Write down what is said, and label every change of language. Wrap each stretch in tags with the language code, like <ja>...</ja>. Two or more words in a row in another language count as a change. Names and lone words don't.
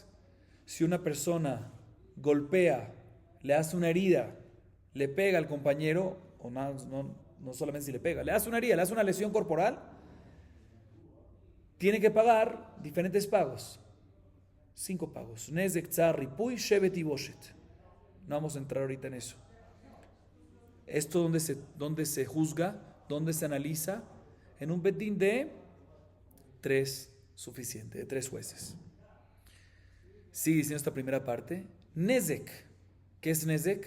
<es>Si una persona golpea, le hace una herida, le pega al compañero, o no solamente si le pega, le hace una herida, le hace una lesión corporal, tiene que pagar diferentes pagos. 5 pagos.</es> <he>נזק, צער, ריפוי, שבת y בושת.</he> <es>No vamos a entrar ahorita en eso. Esto donde se juzga, donde se analiza, en un betín de 3 suficiente, de 3 jueces. Sigue diciendo esta primera parte. Nezek. ¿Qué es nezek?</es>